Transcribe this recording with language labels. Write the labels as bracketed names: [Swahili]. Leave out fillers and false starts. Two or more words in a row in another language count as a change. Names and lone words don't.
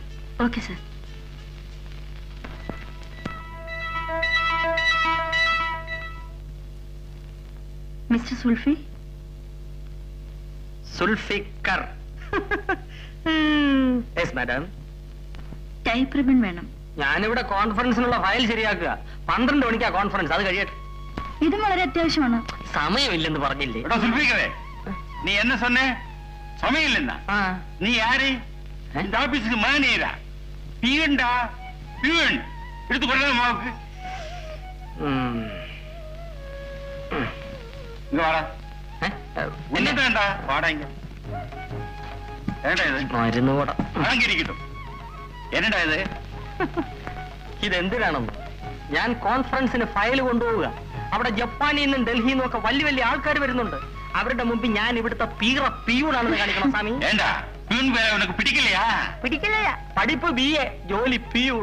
[English] okay sir. mister Sulfi. Sulfikar. yes madam. type ribbon [Malayalam] വേണം. ഞാനിവിടെ കോൺഫറൻസിനുള്ള ഫയൽ ശരിയാക്കുക. 12 മണിക്കാ കോൺഫറൻസ്. അത് കഴിയട്ടെ. ഇതും വളരെ അത്യാവശ്യമാണ്. സമയമില്ലെന്ന് പറഞ്ഞില്ലേ? [Tamil] நீ என்ன சொன்ன? சமயம் இல்லைன்னா நீ யாரு? இந்த ஆபீஸுக்கு மேனேஜரா? பியூன்டா, பியூன். எடுத்துக்கொள்ள மாவுக்கு. இங்க வாடா. என்னடா வாடா இங்க. என்னடா இது? [Malayalam] മരുന്ന് കൂട വാങ്ങിയിരിക്കട്ടെ. [Tamil] என்னடா இது? [Malayalam] ഇതെന്തിനാണെന്ന്? ഞാൻ കോൺഫറൻസിന് ഫയൽ കൊണ്ടുപോവുക. അവിടെ ജപ്പാനിൽ നിന്നും ഡൽഹിയിൽ നിന്നും ഒക്കെ വലിയ വലിയ ആൾക്കാർ വരുന്നുണ്ട്. അവരുടെ മുമ്പിൽ ഞാൻ ഇവിടുത്തെ പിയൂണാണെന്ന് കാണിക്കണം സ്വാമി. പിടിക്കില്ല. പഠിപ്പ് BA, ജോലി പിയൂൺ.